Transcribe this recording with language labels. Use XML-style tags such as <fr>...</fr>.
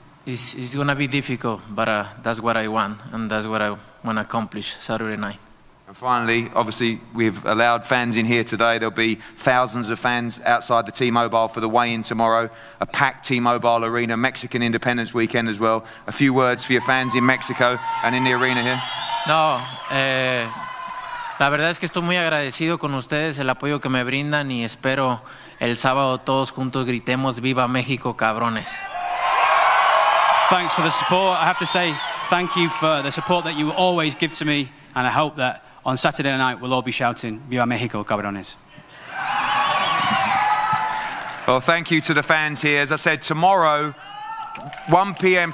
<en>It's going to be difficult, but that's what I want, and that's what I want to accomplish Saturday night. And finally, obviously, we've allowed fans in here today. There'll be thousands of fans outside the T-Mobile for the weigh-in tomorrow, a packed T-Mobile arena, Mexican Independence Weekend as well. A few words for your fans in Mexico and in the arena here.</en> <es>No, la verdad es que estoy muy agradecido con ustedes, el apoyo que me brindan, y espero el sábado todos juntos gritemos "Viva México, cabrones".</es> <en>Thanks for the support. I have to say thank you for the support that you always give to me, and I hope that on Saturday night we'll all be shouting</en> <es>"Viva México, cabrones".</es> <en>Well, thank you to the fans here. As I said, tomorrow 1 p.m.</en>